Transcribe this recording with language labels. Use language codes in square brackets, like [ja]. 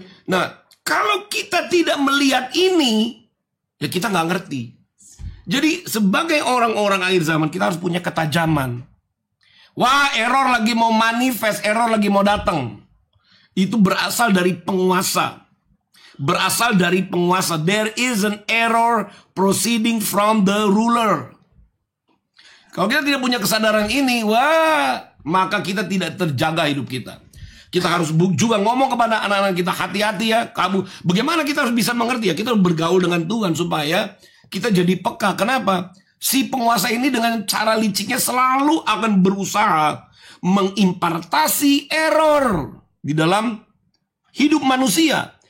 [id] Nah, kalau kita tidak melihat ini, ya kita nggak ngerti. Jadi sebagai orang-orang akhir zaman kita harus punya ketajaman. Wah, error lagi mau manifest, error lagi mau datang. Itu berasal dari penguasa. Berasal dari penguasa. [en] There is an error proceeding from the ruler. [id] Kalau kita tidak punya kesadaran ini, wah, maka kita tidak terjaga hidup kita. Kita harus juga ngomong kepada anak-anak kita, hati-hati ya, kamu. Bagaimana kita harus bisa mengerti ya? Kita harus bergaul dengan Tuhan supaya kita jadi peka. Kenapa? Si penguasa ini dengan cara liciknya selalu akan berusaha mengimpartasi error di dalam hidup manusia.